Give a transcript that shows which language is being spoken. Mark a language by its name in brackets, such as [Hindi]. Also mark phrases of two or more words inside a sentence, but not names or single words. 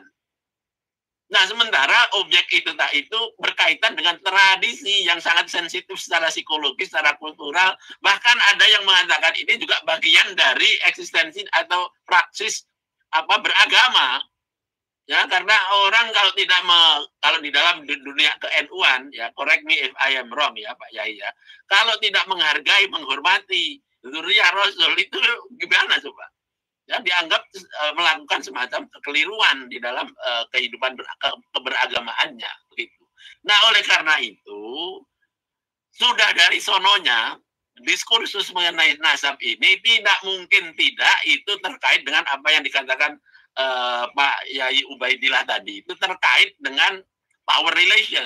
[Indonesian] Nah, sementara objek itu berkaitan dengan tradisi yang sangat sensitif secara psikologis, secara kultural. Bahkan ada yang mengatakan ini juga bagian dari eksistensi atau praksis beragama. Ya, karena orang kalau tidak kalau di dalam dunia ke-NU-an, ya, [English] correct me if I am wrong [Indonesian] ya Pak Yai ya, kalau tidak menghargai, menghormati dzurriyyah Rasul itu gimana coba? Ya, dianggap melakukan semacam kekeliruan di dalam kehidupan keberagamaannya begitu. Nah, oleh karena itu sudah dari sononya diskursus mengenai nasab ini tidak mungkin tidak itu terkait dengan apa yang dikatakan Pak Yai Ubaidillah tadi, itu terkait dengan [English] power relation.